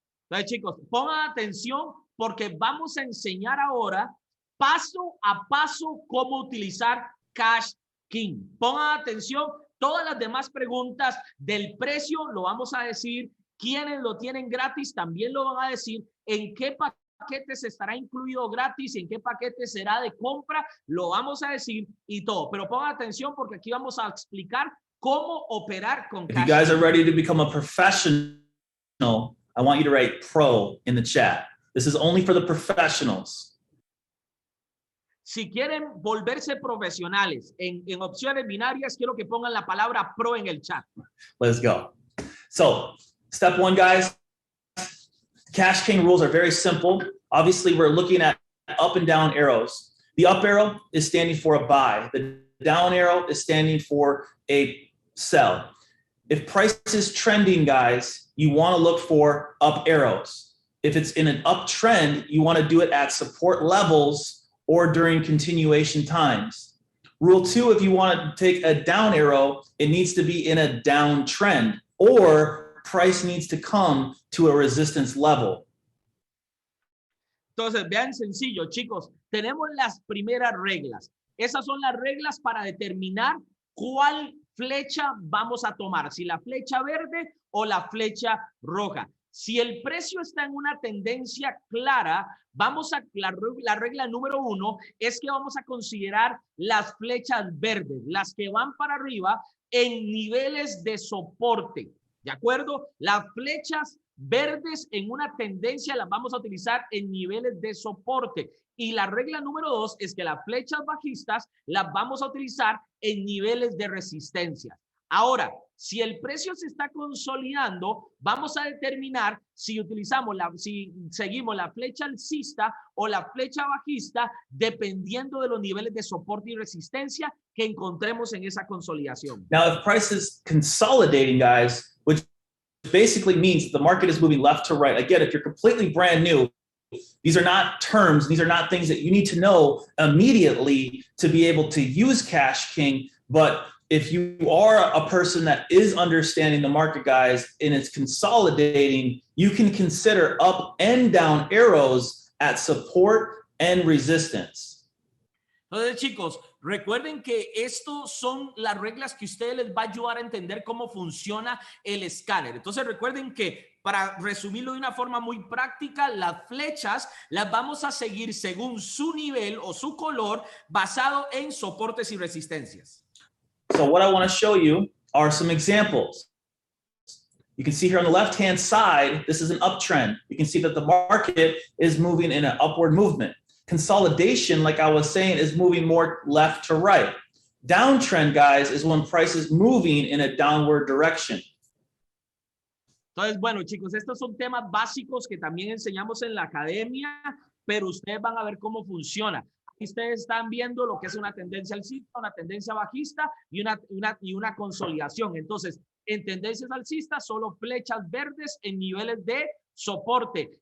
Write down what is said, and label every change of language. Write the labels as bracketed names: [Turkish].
[Spanish] Entonces, chicos, pongan atención porque vamos a enseñar ahora paso a paso cómo utilizar Cashking. Pongan atención, todas las demás preguntas del precio lo vamos a decir, quienes lo tienen gratis también lo van a decir, en qué paquetes estará incluido gratis, en qué paquete será de compra, lo vamos a decir y todo. Pero pongan atención porque aquí vamos a explicar cómo operar con Cashking. [English] If you guys are ready to become a professional, I want you to write pro in the chat. This is only for the professionals. [Spanish] Si quieren volverse profesionales en opciones binarias, quiero que pongan la palabra pro en el chat. [English] Let's go. So, step one, guys. Cashking rules are very simple. Obviously, we're looking at up and down arrows. The up arrow is standing for a buy. The down arrow is standing for a sell. If price is trending, guys, you want to look for up arrows. If it's in an uptrend, you want to do it at support levels or during continuation times. Rule 2, if you want to take a down arrow, it needs to be in a downtrend or price needs to come to a resistance level. [Spanish] Entonces, vean sencillo, chicos, tenemos las primeras reglas. Esas son las reglas para determinar cuál flecha vamos a tomar, si la flecha verde o la flecha roja. Si el precio está en una tendencia clara, la regla número 1 es que vamos a considerar las flechas verdes, las que van para arriba en niveles de soporte. ¿De acuerdo? Las flechas verdes en una tendencia las vamos a utilizar en niveles de soporte. Y la regla número 2 es que las flechas bajistas las vamos a utilizar en niveles de resistencia. Ahora, si el precio se está consolidando, vamos a determinar si seguimos la flecha alcista o la flecha bajista, dependiendo de los niveles de soporte y resistencia que encontremos en esa consolidación. [English] Now, if price is consolidating, guys, which basically means the market is moving left to right. Again, if you're completely brand new, these are not terms, these are not things that you need to know immediately to be able to use Cashking, but if you are a person that is understanding the market, guys, and it's consolidating, you can consider up and down arrows at support and resistance. [Spanish] Entonces, chicos, recuerden que esto son las reglas que ustedes les va a ayudar a entender cómo funciona el escáner. Entonces, recuerden que para resumirlo de una forma muy práctica, las flechas las vamos a seguir según su nivel o su color basado en soportes y resistencias. [English] So what I want to show you are some examples. You can see here on the left-hand side, this is an uptrend. You can see that the market is moving in an upward movement. Consolidation, like I was saying, is moving more left to right. Downtrend, guys, is when price is moving in a downward direction. [Spanish] Entonces, bueno, chicos, estos son temas básicos que también enseñamos en la academia, pero ustedes van a ver cómo funciona. Ustedes están viendo lo que es una tendencia alcista, una tendencia bajista y una consolidación. Entonces, en tendencias alcistas, solo flechas verdes en niveles de soporte.